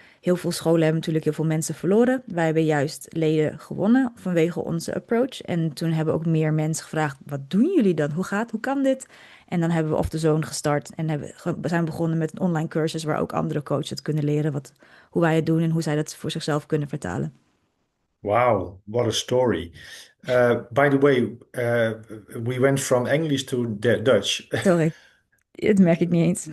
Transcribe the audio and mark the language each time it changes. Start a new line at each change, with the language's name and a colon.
Dutch: Heel veel scholen hebben natuurlijk heel veel mensen verloren. Wij hebben juist leden gewonnen vanwege onze approach. En toen hebben ook meer mensen gevraagd, wat doen jullie dan? Hoe kan dit? En dan hebben we Off the Zone gestart en we zijn begonnen met een online cursus waar ook andere coaches het kunnen leren hoe wij het doen en hoe zij dat voor zichzelf kunnen vertalen.
English: Wow, what a story. By the way, we went from English to Dutch.
Dutch: Sorry, dat merk ik niet eens.